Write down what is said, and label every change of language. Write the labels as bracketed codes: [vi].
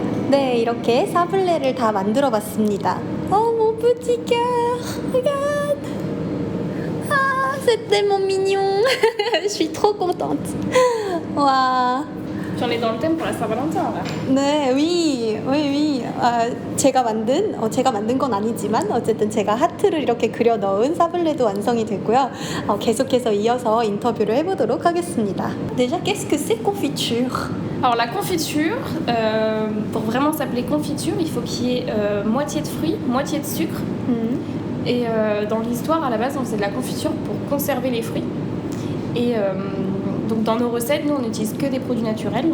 [ko] 네, 이렇게 사블레를 다 만들어 봤습니다. [fr] Oh mon petit cœur, regarde. Ah, c'est tellement mignon. Je suis trop contente. [ko] 와. [fr] Puis on est dans le thème pour la Saint-Valentin là. [ko] 네, oui. 제가 만든 건 아니지만 어쨌든 제가 하트를 이렇게 그려 넣은 사블레도 완성이 됐고요. 계속해서 이어서 인터뷰를 해보도록 하겠습니다. [fr] Déjà, qu'est-ce que c'est confiture? Alors la confiture, pour vraiment s'appeler confiture, il faut qu'il y ait moitié de fruits, moitié de sucre. Et dans l'histoire, à la base, on faisait de la confiture pour conserver les fruits. Et donc dans nos recettes, nous, on n'utilise que des produits naturels.